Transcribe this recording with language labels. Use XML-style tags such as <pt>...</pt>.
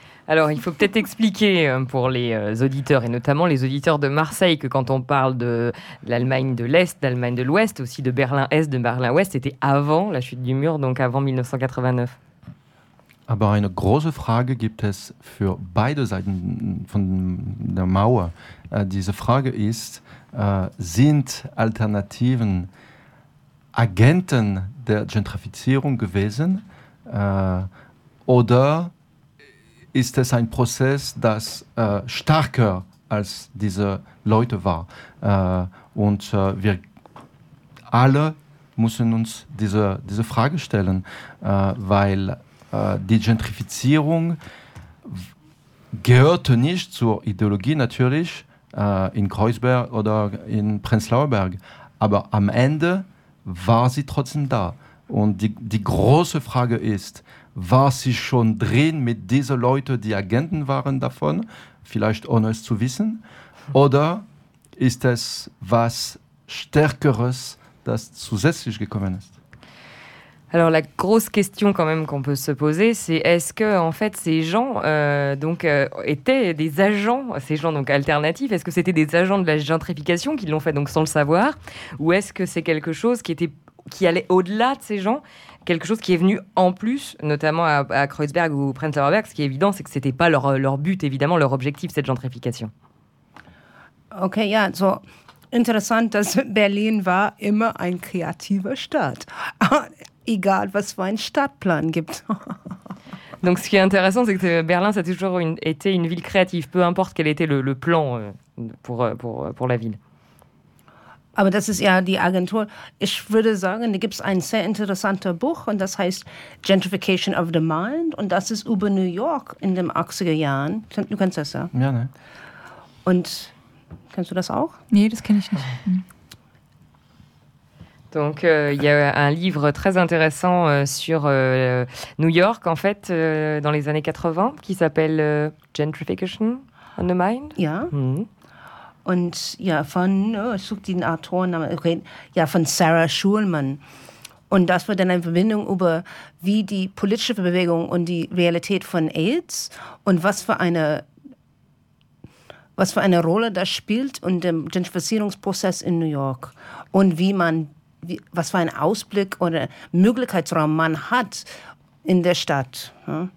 <fr>Alors, il faut peut-être expliquer pour les auditeurs, et notamment les auditeurs de Marseille, que quand on parle de l'Allemagne de l'Est, d'Allemagne de l'Ouest, aussi de Berlin-Est, de Berlin-Ouest, c'était avant la chute du mur, donc avant 1989.</fr> <de>Aber eine große Frage gibt es für beide Seiten von der Mauer. Diese Frage ist, sind Alternativen Agenten der Gentrifizierung gewesen oder ist es ein Prozess, das stärker als diese Leute war? Und wir alle müssen uns diese Frage stellen, weil die Gentrifizierung gehörte nicht zur Ideologie natürlich in Kreuzberg oder in Prenzlauer Berg, aber am Ende war sie trotzdem da. Und die große Frage ist, war sie schon drin mit diesen Leuten, die Agenten waren davon, vielleicht ohne es zu wissen, oder ist es was Stärkeres, das zusätzlich gekommen ist?</de> <fr>Alors la grosse question quand même qu'on peut se poser, c'est est-ce que en fait ces gens étaient des agents, ces gens donc alternatifs, est-ce que c'était des agents de la gentrification qui l'ont fait donc sans le savoir, ou est-ce que c'est quelque chose qui allait au-delà de ces gens, quelque chose qui est venu en plus, notamment à Kreuzberg ou Prenzlauer Berg. Ce qui est évident, c'est que c'était pas leur but évidemment, leur objectif, cette gentrification.</fr> <en>Ok, yeah, so.</en> <de>Interessant, dass Berlin war immer ein kreativer Stadt. Egal, was für ein Stadtplan gibt.</de> <fr>Donc, ce qui est intéressant, c'est que Berlin, ça a toujours été une ville créative, peu importe quel était le plan pour la ville.</fr> <de>Aber das ist ja die Agentur. Ich würde sagen, da gibt es ein sehr interessantes Buch, und das heißt Gentrification of the Mind, und das ist über New York in den 80er Jahren. Du kennst das, ja? Ja, ne. Und kennst du das auch? Nee, das kenne ich nicht.</de> <fr>Donc, il y a un livre très intéressant sur New York, en fait, dans les années 80, qui s'appelle Gentrification on the Mind.</fr> <de>Ja. Und ja, ich suche den Autoren, ja, von Sarah Schulman. Und das wird dann eine Verbindung über, wie die politische Bewegung und die Realität von AIDS und was für eine Rolle das spielt in dem Gentrifizierungsprozess in New York und was für einen Ausblick oder Möglichkeitsraum man hat in der Stadt. Ja?</de>